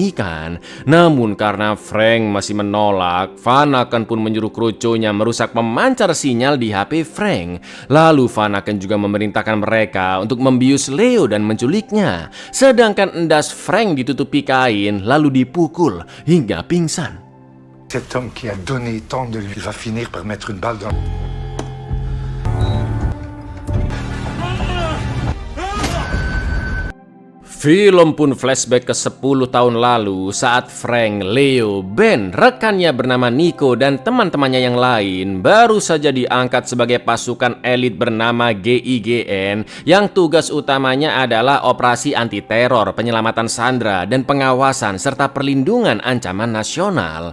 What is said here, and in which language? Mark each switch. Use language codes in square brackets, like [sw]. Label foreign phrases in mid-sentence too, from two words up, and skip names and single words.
[id] Namun karena Frank masih menolak, Vanaken pun menyuruh kroconya merusak pemancar sinyal di HP Frank. Lalu Vanaken juga memerintahkan mereka untuk membius Leo dan menculiknya. Sedangkan endas Frank ditutupi kain lalu dipukul hingga pingsan. [fr] Cet homme qui a donné tant de lui va finir par mettre une balle dans... [id] Film pun flashback ke 10 tahun lalu saat Frank, Leo, Ben, rekannya bernama Nico dan teman-temannya yang lain baru saja diangkat sebagai pasukan elit bernama GIGN yang tugas utamanya adalah operasi anti-teror, penyelamatan sandera, dan pengawasan serta perlindungan ancaman nasional.